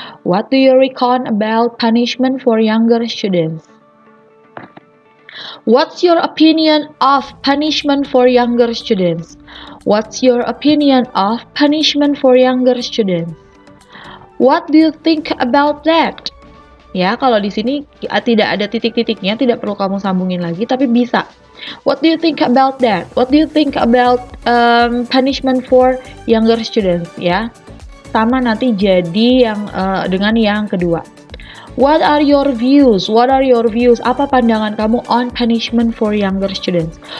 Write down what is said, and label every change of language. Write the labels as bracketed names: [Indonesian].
[English] What do you reckon about punishment for younger students? What's your opinion of punishment for younger students? What's your opinion of punishment for younger students? What do you think about that? [Indonesian] Ya, kalau di sini tidak ada titik-titiknya, tidak perlu kamu sambungin lagi, tapi bisa. [English] What do you think about that? What do you think about punishment for younger students? [Indonesian] Ya, sama nanti jadi yang dengan yang kedua. [English] What are your views? What are your views? [Indonesian] Apa pandangan kamu [English] on punishment for younger students?